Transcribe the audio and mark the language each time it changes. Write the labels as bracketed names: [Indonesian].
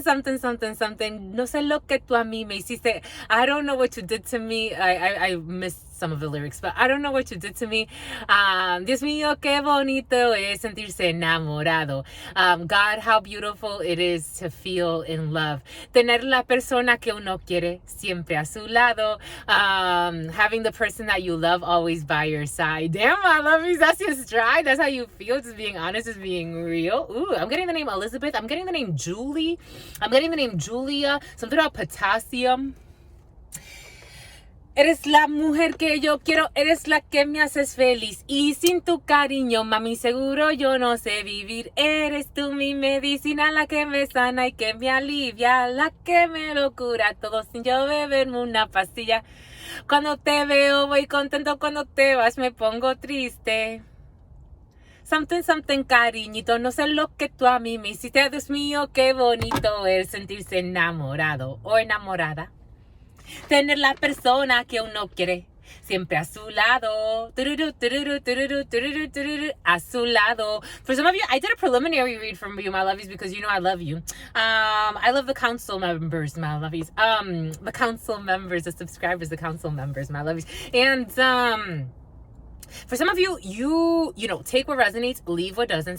[Spanish] No sé lo que tú a mí me hiciste. [English] I don't know what you did to me. I missed some of the lyrics, but I don't know what you did to me. [Spanish] Dios mío, qué bonito es sentirse enamorado. [English] God, how beautiful it is to feel in love. [Spanish] Tener la persona que uno quiere siempre a su lado. [English] Having the person that you love always by your side. Damn, my lovies, that's your stride. That's how you feel. Just being honest, just being real. Ooh, I'm getting the name Elizabeth. I'm getting the name Julie. I'm getting the name Julia. Something about potassium. [Spanish] Eres la mujer que yo quiero, eres la que me haces feliz. Y sin tu cariño, mami, seguro yo no sé vivir. Eres tú mi medicina, la que me sana y que me alivia. La que me lo cura todo sin yo beberme una pastilla. Cuando te veo voy contento, cuando te vas me pongo triste. Something, cariñito, no sé lo que tú a mí me hiciste. Dios mío, qué bonito es sentirse enamorado o enamorada. Tener la persona que uno quiere siempre a su lado. A su lado. [English] For some of you, I did a preliminary read from you, my lovies, because you know I love you. I love the council members, my lovies. The council members, the subscribers, the council members, my lovies. And for some of you, you know, take what resonates, leave what doesn't.